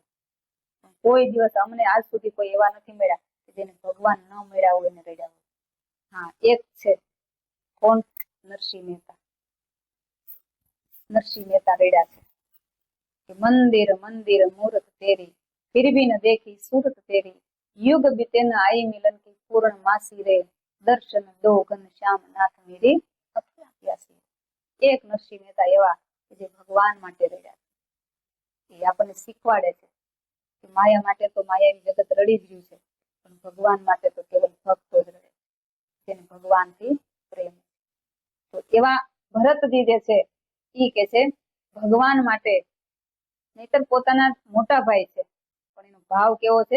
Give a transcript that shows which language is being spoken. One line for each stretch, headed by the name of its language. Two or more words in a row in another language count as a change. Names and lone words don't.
Gujarati: કોઈ દિવસ અમને આજ સુધી કોઈ એવા નથી મળ્યા કે જેને ભગવાન ન મળ્યા હોય ને રડ્યા હોય. હા, એક છે. કોણ? નરસિંહ મહેતા. નરસિંહ મહેતા રડ્યા છે કે
Hindi: मंदिर मंदिर मूरत तेरी फिर भी न देखी सूरत तेरी युग बीते न आई मिलन की पूर्ण मासी रे दर्शन दो घन श्याम नाथ मेरी अखियां प्यासी.
Gujarati: એક નરસિંહ મહેતા એવા જે ભગવાન માટે રડ્યા છે. એ આપણને શીખવાડે છે કે માયા માટે તો માયાવી જગત રડી જ રહ્યું છે પણ ભગવાન માટે તો કેવલ ભક્તો જ રડે, જેને ભગવાનથી પ્રેમ. તો એવા ભરતજી જે છે એ કે છે ભગવાન માટે, નહીતર પોતાના મોટા ભાઈ છે પણ એનો ભાવ કેવો છે?